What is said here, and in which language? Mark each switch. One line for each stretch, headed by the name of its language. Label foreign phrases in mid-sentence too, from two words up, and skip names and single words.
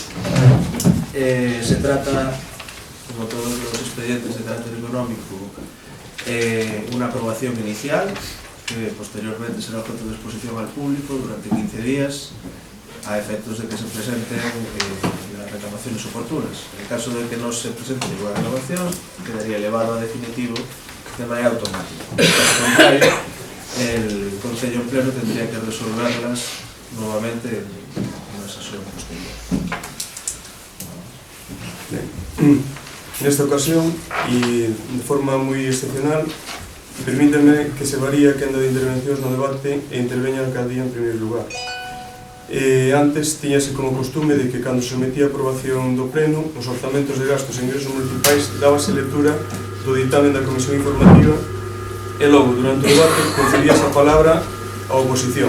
Spanish: Se trata, como todos los expedientes de carácter económico, una aprobación inicial que posteriormente será objeto de exposición al público durante 15 días a efectos de que se presenten las reclamaciones oportunas. En el caso de que no se presente ninguna reclamación, quedaría elevado a definitivo de manera automática. En caso contrario, el Concello en Pleno tendría que resolverlas nuevamente en una sesión posterior.
Galician: Nesta ocasión, e de forma moi excepcional, permíteme que se varíe a quenda de intervencións no debate e interveña a alcaldía en primeiro lugar. Antes tiñase como costume de que cando se sometía a aprobación do Pleno os orzamentos de gastos e ingresos municipais dábase lectura do ditamen da Comisión Informativa e logo, durante o debate, concedíase a palabra á oposición.